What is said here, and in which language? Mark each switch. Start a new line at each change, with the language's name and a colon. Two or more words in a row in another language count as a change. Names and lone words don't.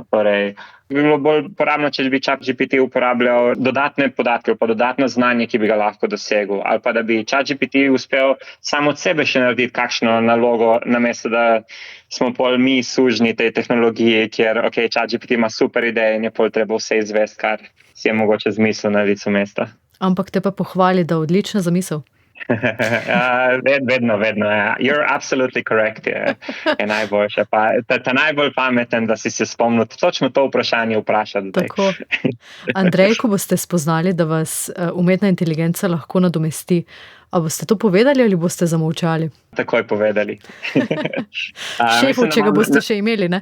Slovenian: Torej, bi bilo bolj uporabno, če bi ChatGPT uporabljal dodatne podatke, pa dodatno znanje, ki bi ga lahko dosegel, ali pa da bi ChatGPT uspel samo od sebe še narediti kakšno nalogo, namesto da smo pol mi sužnji tej tehnologiji, kjer ChatGPT ima super ideje in je pol treba vse izvesti, kar si je mogoče zmislil na licu mesta. Ampak te pa pohvali, da odlična zamisel. Vedno.
English: You're absolutely correct.
Slovenian: Je najboljša. Ta najbolj pameten, da si se spomnil točno to vprašanje vprašati. Tako. Andrej, ko boste spoznali, da vas umetna inteligenca lahko nadomesti, a boste to povedali ali boste zamolčali? Takoj povedali. Šefu, če ga boste še imeli, ne?